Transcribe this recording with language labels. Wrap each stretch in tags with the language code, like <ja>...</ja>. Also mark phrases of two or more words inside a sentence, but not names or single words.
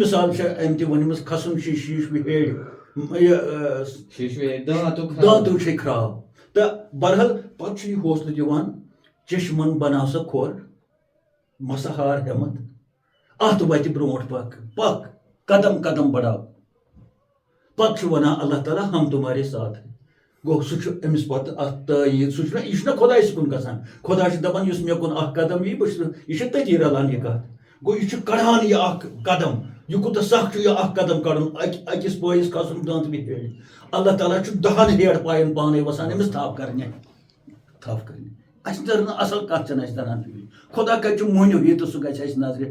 <ks>مِثال چھےٚ أمۍ تہِ ؤنمٕژ کھسُن چھُ شیٖشہٕ ہیٚرِ یہِ دانٛتُک چھے خراب تہٕ بہرحال پتہٕ چھُ یہِ حوصلہٕ دِوان چشمن بناو سا کھۄر مسا ہار ہٮ۪مت اتھ وتہِ برونٛٹھ پک قدم قدم بڑاو پتہٕ چھُ ونان اللہ تعالیٰ</ks> <ur>ہم تمہارے ساتھ</ur> <ks>گوٚو سُہ چھُ أمِس پتہٕ اتھ تٲیٖد سُہ چھُنہ یہِ چھُنہ خۄدایس کُن گژھان خۄدا چھُ دپان یُس مےٚ کُن اکھ قدم یی بہٕ چھُس یہِ چھُ تٔتی رلان یہِ کتھ گوٚو یہِ چھُ کڑان یہِ اکھ قدم یہِ کوٗتاہ سخ چھُ یہِ اکھ قدم کڑُن أکِس پٲیِس کھسُن دانٛتہٕ ہیٚرِ اللہ تعالیٰ چھُ 10 ہیٚر پاین پانے وسان أمِس تھپھ کرنہِ اَسہِ تر نہٕ اصل کتھ چھنہٕ اَسہِ تران فکرِ خۄدا کتہِ چھُ مٔہنیو یہِ تہٕ سُہ گژھِ اَسہِ نظرِ</ks>